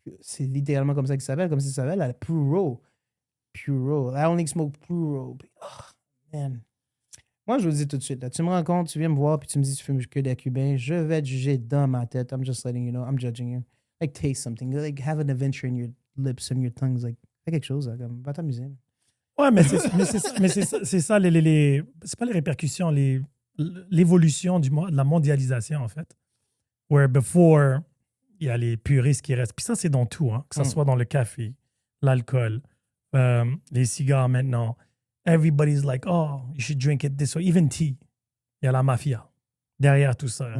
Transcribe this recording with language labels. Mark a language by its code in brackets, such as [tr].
[fr] C'est littéralement comme ça qu'il s'appelle. Comme ça qu'il s'appelle, la Puro. Puro. I only smoke Puro. Oh, man. Moi, je vous le dis tout de suite. Là, tu me rencontres, tu viens me voir, puis tu me dis tu fumes que des Cubains. Je vais te juger dans ma tête. [en] I'm just letting you know. I'm judging you. Like, taste something. Like, have an adventure in your lips and your tongues. [fr] Like, fais quelque chose. Là, comme, va t'amuser. Ouais, mais c'est ça, c'est pas les répercussions, l'évolution de la mondialisation, en fait. Where before, il y a les puristes qui restent. Puis ça, c'est dans tout, hein, que ce soit dans le café, l'alcool, les cigares maintenant. [en] Everybody's like, oh, you should drink it this way. Even tea. [fr] Il y a la mafia derrière tout ça.